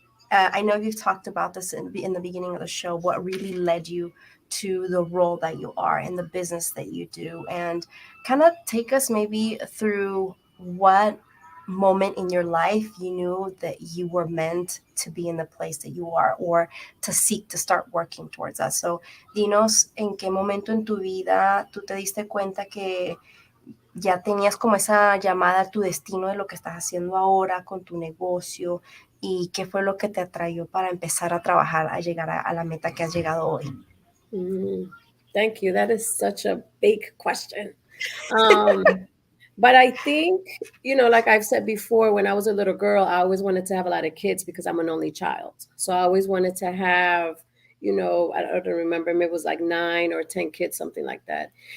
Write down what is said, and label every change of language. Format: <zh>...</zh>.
<en>I know you've talked about this in the beginning of the show. What really led you to the role that you are in the business that you do, and kind of take us maybe through what moment in your life you knew that you were meant to be in the place that you are, or to seek to start working towards that.</en> <es>So, dinos en qué momento en tu vida tú te diste cuenta que ya tenías como esa llamada a tu destino de lo que estás haciendo ahora con tu negocio, y qué fue lo que te atrayó para empezar a trabajar, a llegar a la meta que has llegado hoy.</es> <en>Mm. Thank you. That is such a big question. Um, but I think, like I've said before, when I was a little girl, I always wanted to have a lot of kids because I'm an only child. So I always wanted to have, I don't remember, maybe it was like 9 or 10 kids, something like that.</en>